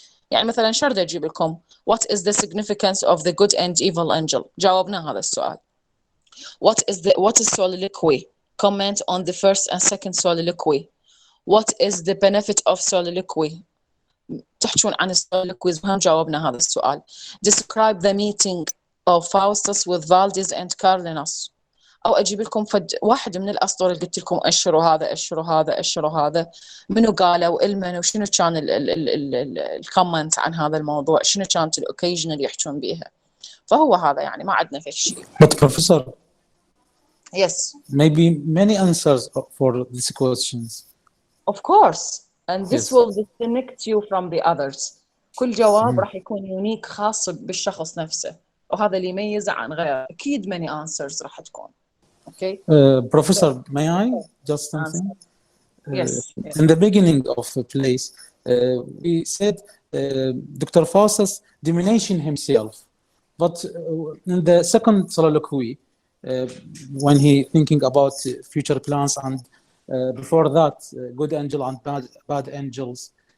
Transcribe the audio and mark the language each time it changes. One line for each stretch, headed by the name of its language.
Arabic: يعني مثلا شرد اجيب لكم
English: what is the significance of the good and evil angel
Arabic: جاوبنا هذا السؤال.
English: what is soliloquy comment on the first and second soliloquy. what is the benefit of soliloquy
Arabic: تحكون عن السوليلوكويز وهم جاوبنا هذا السؤال.
English: describe the meeting of Faustus with Valdis and Carlinus
Arabic: او اجيب لكم واحد من الاسطور اللي قلت لكم اشروا هذا منو قالوا المن وشنو كان الكومنت عن هذا الموضوع شنو كانت الاوكيجن اللي يحكون بيها. فهو هذا يعني ما عندنا في شيء.
English: But professor, yes maybe many answers for these questions. of course and this Yes. will disconnect you from the others.
Arabic: كل جواب راح يكون يونيك خاص بالشخص نفسه وهذا اللي يميزه عن غيره. اكيد
English: many answers
Arabic: راح تكون. Okay.
English: Professor, may I just something? Yes. in the beginning of the place, we said Dr. Faustus domination himself, but in the second soliloquy, when he thinking about future plans and before that, good angel and bad angels.